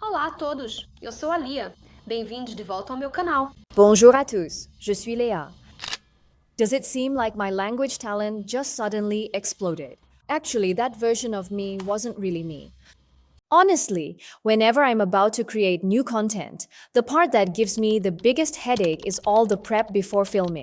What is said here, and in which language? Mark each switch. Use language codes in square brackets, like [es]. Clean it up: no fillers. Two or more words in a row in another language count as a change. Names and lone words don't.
[pt] Olá a todos, eu sou a Lia. Bem-vindos de volta ao meu canal. [fr] Bonjour à tous, je suis Léa. [en] Does it seem like my language talent just suddenly exploded? Actually, that version of me wasn't really me. Honestly, whenever I'm about to create new content, the part that gives me the biggest headache is all the prep before filming.